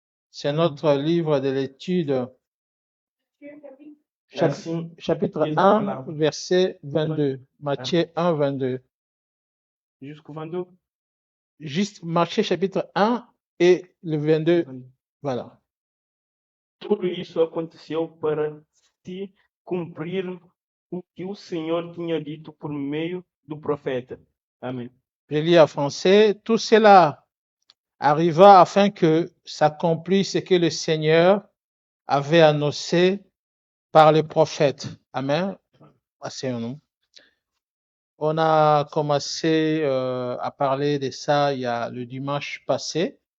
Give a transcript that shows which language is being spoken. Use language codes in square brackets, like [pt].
[fr] C'est notre livre de l'étude. Chapitre 1, verset 22. Matthieu 1, 22. Jusqu'au 22. Juste Matthieu chapitre 1 et le 22. Voilà. [pt] Tudo isso aconteceu para se cumprir o que o Senhor tinha dito por meio do profeta. Amen. [fr] Je lis en français. Tout cela arriva afin que s'accomplisse ce que le Seigneur avait annoncé par les prophètes. Amen. Asseyons-nous. On a commencé à parler de ça il y a le dimanche passé.